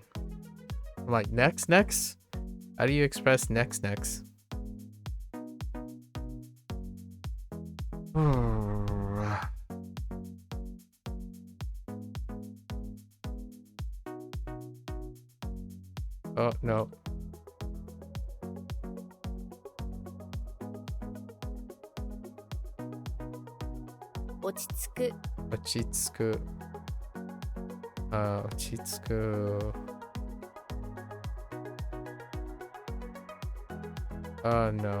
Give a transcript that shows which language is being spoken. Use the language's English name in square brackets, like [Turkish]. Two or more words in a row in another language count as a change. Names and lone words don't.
[English] I'm like, next? How do you express next? Oh, no. [Japanese] 落ち着く落ち着く。落ち着く. [English] Oh, no.